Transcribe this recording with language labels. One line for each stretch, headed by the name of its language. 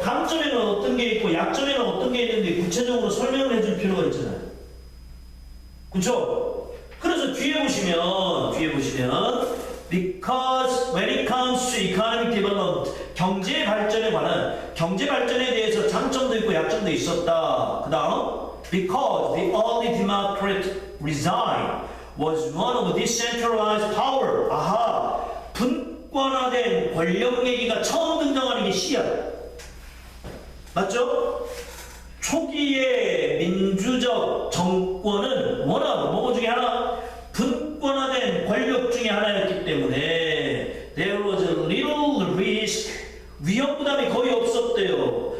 Korean: 강점에는 어떤 게 있고 약점에는 어떤 게 있는데 구체적으로 설명을 해줄 필요가 있잖아요. 그렇죠? 그래서 뒤에 보시면
English: because when it comes to economic development
Korean: 경제 발전에 관한 경제 발전에 대해서 장점도 있고 약점도 있었다. 그다음
English: because the early democratic regime was one of decentralized power.
Korean: 아하, 분권화된 권력 얘기가 처음 등장하는 게 C야. 맞죠? 초기의 민주적 정권은 워낙 뭐가 중에 하나 분권화된 권력 중에 하나였기 때문에
English: there was a little risk
Korean: 위험 부담이 거의 없었대요.